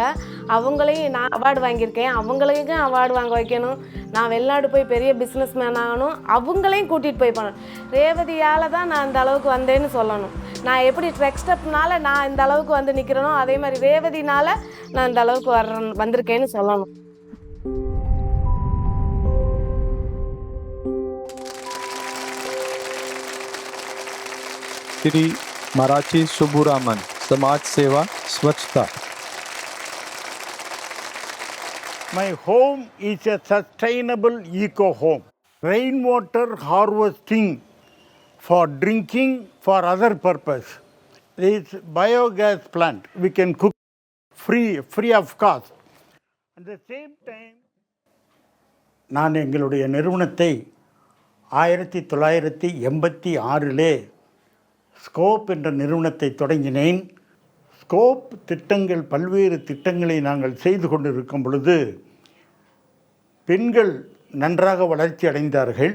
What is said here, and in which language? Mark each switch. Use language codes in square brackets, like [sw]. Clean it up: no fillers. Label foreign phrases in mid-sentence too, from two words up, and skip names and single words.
[ta] அவங்களையும் நான் அவார்டு வாங்கியிருக்கேன், அவங்களையும் அவார்டு வாங்க வைக்கணும். நான் வெளிநாடு போய் பெரிய பிஸ்னஸ் மேன் ஆகணும், அவங்களையும் கூட்டிகிட்டு போய் பண்ணணும். ரேவதியால் தான் நான் இந்த அளவுக்கு வந்தேன்னு சொல்லணும். நான் எப்படி ட்ரெக் ஸ்டெப்னால நான் இந்த அளவுக்கு வந்து நிற்கிறேனோ, அதே மாதிரி ரேவதினால நான் இந்த அளவுக்கு வந்திருக்கேன்னு சொல்லணும். [hi] श्री मराठी सुबुरामन, समाज सेवा, स्वच्छता. [en] My home is a sustainable eco home. Rainwater harvesting for drinking, for other purpose. It's biogas plant. We can cook free of cost. At the same time, [ta] நான் எங்களுடைய நிறுவனத்தை 1986 ஸ்கோப் என்ற நிறுவனத்தை தொடங்கினேன். ஸ்கோப் திட்டங்கள், பல்வேறு திட்டங்களை நாங்கள் செய்து கொண்டிருக்கும் பொழுது பெண்கள் நன்றாக வளர்ச்சி அடைந்தார்கள்.